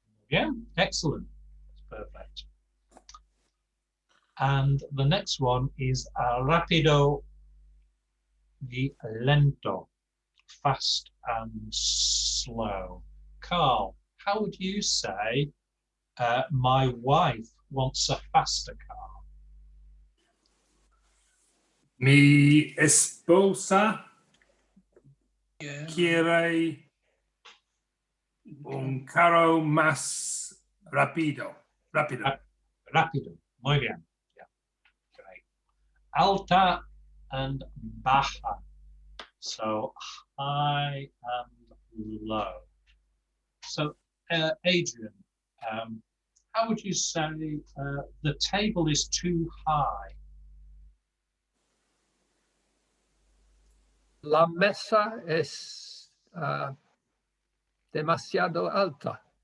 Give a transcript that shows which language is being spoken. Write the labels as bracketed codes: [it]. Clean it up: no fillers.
[en] Yeah, excellent. That's perfect. And the next one is [es] rapido y lento, [en] fast and slow. Carl, how would you say, my wife wants a faster car? [es] Mi esposa quiere un carro más rápido. Rápido. Muy bien. [en] Yeah. Great. Alta and baja. So high and low. So Adrian, how would you say the table is too high? [es] La mesa es demasiado alta.